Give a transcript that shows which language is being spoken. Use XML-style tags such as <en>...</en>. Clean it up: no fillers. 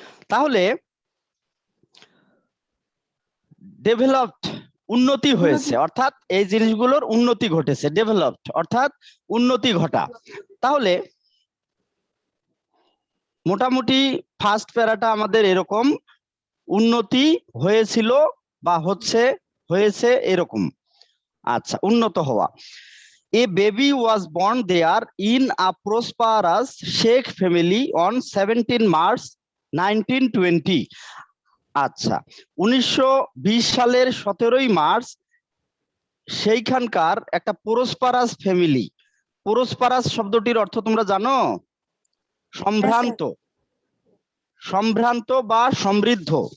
<bn>তাহলে ডেভেলপড, উন্নতি হয়েছে, অর্থাৎ এই জিনিসগুলোর উন্নতি ঘটেছে। ডেভেলপড অর্থাৎ উন্নতি ঘটা। তাহলে মোটামুটি ফার্স্ট প্যারাটা আমাদের এরকম, উন্নতি হয়েছিল বা হচ্ছে, হয়েছে এরকম। আচ্ছা, উন্নত হওয়া।</bn> <en>A baby was born there in a prosperous Sheikh family on 17 March 1920.</en> <bn>আচ্ছা, 1920 সালের 17ই মার্চ সেইখানকার একটা প্রসপারাস ফ্যামিলি। প্রসপারাস শব্দটির অর্থ তোমরা জানো? সম্ভ্রান্ত, সম্ভ্রান্ত বা সমৃদ্ধ।</bn>